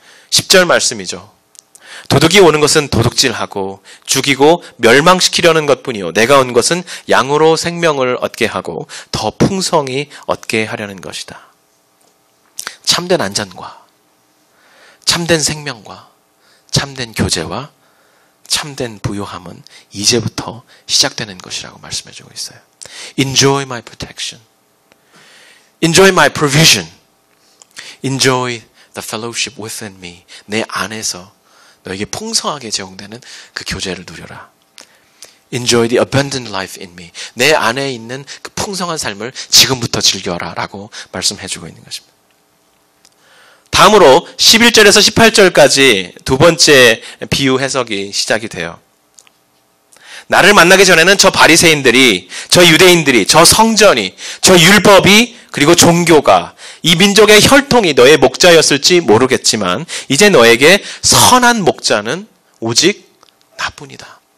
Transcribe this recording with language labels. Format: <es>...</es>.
<ko>10절 말씀이죠. 도둑이 오는 것은 도둑질하고 죽이고 멸망시키려는 것뿐이요 내가 온 것은 양으로 생명을 얻게 하고 더 풍성히 얻게 하려는 것이다. 참된 안전과 참된 생명과 참된 교제와 참된 부요함은 이제부터 시작되는 것이라고 말씀해주고 있어요.</ko> <en>Enjoy my protection. Enjoy my provision. Enjoy the fellowship within me.</en> <ko>내 안에서 너에게 풍성하게 제공되는 그 교제를 누려라.</ko> <en>Enjoy the abundant life in me.</en> <ko>내 안에 있는 그 풍성한 삶을 지금부터 즐겨라 라고 말씀해주고 있는 것입니다. 다음으로 11절에서 18절까지 두 번째 비유 해석이 시작이 돼요. 나를 만나기 전에는 저 바리새인들이, 저 유대인들이, 저 성전이, 저 율법이 그리고 종교가 이 민족의 혈통이 너의 목자였을지 모르겠지만 이제 너에게 선한 목자는 오직 나뿐이다.</ko>